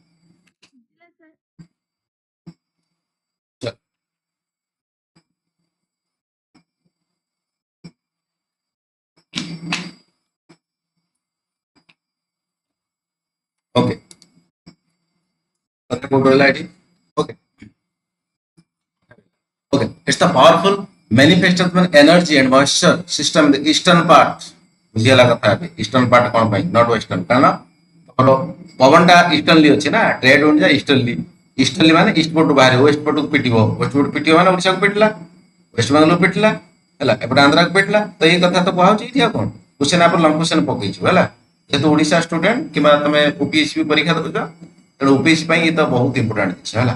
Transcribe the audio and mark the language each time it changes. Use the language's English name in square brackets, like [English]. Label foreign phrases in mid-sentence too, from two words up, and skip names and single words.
[Odia] ओके କଥା କୋଉଠି ରହିଲା ଏଠି। [English] ଓକେ okay, it's the powerful manifestation of energy and moisture system in the eastern part. [Odia] ବୁଝିଗଲା କଥା ଏବେ [English] eastern part [Odia] କଣ ପାଇଁ [English] not western, [Odia] କାରଣ ତମର ପବନଟା ଇଷ୍ଟର୍ନଲି ଅଛି ନା, [English] trade wind [Odia] ଯା ଇଷ୍ଟର୍ନଲି। ଇଷ୍ଟର୍ନଲି ମାନେ ଇଷ୍ଟ ପଟୁ ବାହାରିବ, ୱେଷ୍ଟ ପଟକୁ ପିଟିବ। ୱେଷ୍ଟ ପଟୁ ପିଟିବ ମାନେ ଓଡିଶାକୁ ପିଟିଲା, ୱେଷ୍ଟ ବେଙ୍ଗଲକୁ ପିଟିଲା, ହେଲା ଏପଟେ ଆନ୍ଧ୍ରାକୁ ପିଟିଲା। ତ ଏଇ କଥା ତ କୁହାହଉଛି ଏଇଠି। ଆଉ କଣ କ୍ୱେଶ୍ଚନ ଆପଣ [English] long question [Odia] ପକେଇଛୁ ହେଲା, ଯେହେତୁ ଓଡିଶା ଷ୍ଟୁଡେଣ୍ଟ କିମ୍ବା ତମେ ଓପିଏସସି ବି ପରୀକ୍ଷା ଦେଉଛ, ତେଣୁ ଓପିଏସସି ପାଇଁ ଏ ତ ବହୁତ ଇମ୍ପୋର୍ଟାଣ୍ଟ ଜିନିଷ ହେଲା।